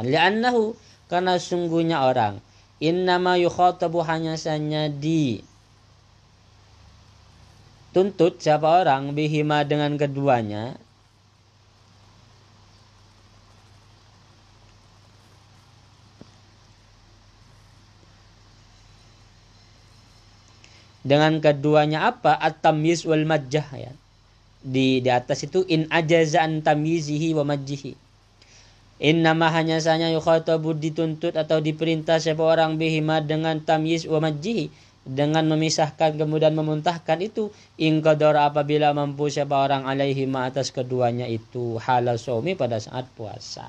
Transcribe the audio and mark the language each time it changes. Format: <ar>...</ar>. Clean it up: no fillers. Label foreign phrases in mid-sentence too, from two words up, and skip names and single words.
<id>Li'annahu, karena sungguhnya orang</id> <ar>إنما يخاطب,</ar> <id>hanya saja dituntut siapa orang bihima dengan keduanya, dengan keduanya apa?</id> <ar>التمييز والمج, ya.</ar> <id>Di atas itu</id> <ar>إن عجز عن تمييزه ومجه.</ar> <id>Innama, hanya saja yukhatabu, dituntut atau diperintah siapa orang bihima dengan</id> <ar>تمييز ومجه,</ar> <id>dengan memisahkan kemudian memuntahkan itu,</id> <ar>إن قدر,</ar> <id>apabila mampu siapa orang alaihima atas keduanya itu,</id> <ar>حال الصوم,</ar> <id>pada saat puasa.</id>